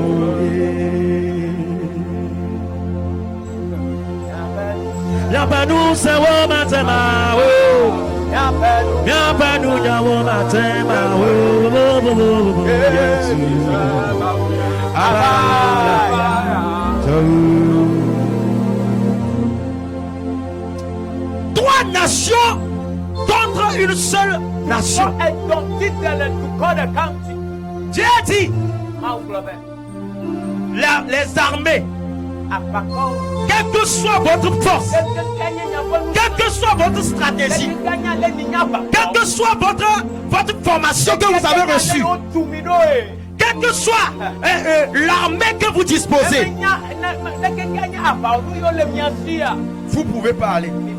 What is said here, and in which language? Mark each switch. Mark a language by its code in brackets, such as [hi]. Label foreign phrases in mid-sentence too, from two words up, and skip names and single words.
[ee] Yapanu sewo matema wo. Yapanu nyawo matema wo. Yesu avala toye. [fr] 3 nations contre une seule nation. Dieu a dit les armées, quelle que soit votre force, quelle que soit votre stratégie, quelle que soit votre formation que vous avez reçue, quelle que soit l'armée que vous disposez, vous pouvez pas aller.